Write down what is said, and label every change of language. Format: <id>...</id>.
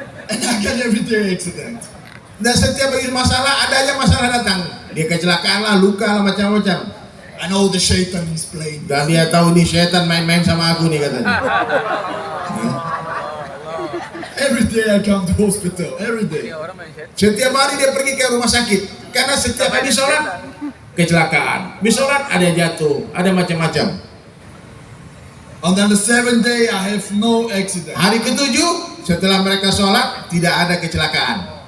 <en>And I get every day accident.</en> <id>Dan setiap begitu masalah, ada aja masalah datang. Dia kecelakaan lah, luka lah, macam-macam.</id> <en>I know the shaitan is playing.</en> <id>Dan dia tahu nih setan main-main sama aku nih katanya.</id> <en>Every day I come to hospital. Every day.</en> <id>Setiap hari dia pergi ke rumah sakit. Karena setiap habis sholat, kecelakaan. Habis sholat ada jatuh, ada macam-macam.</id> <en>And then the 7th day I have no accident.</en> <id>Hari ke-7 setelah mereka sholat tidak ada kecelakaan.</id>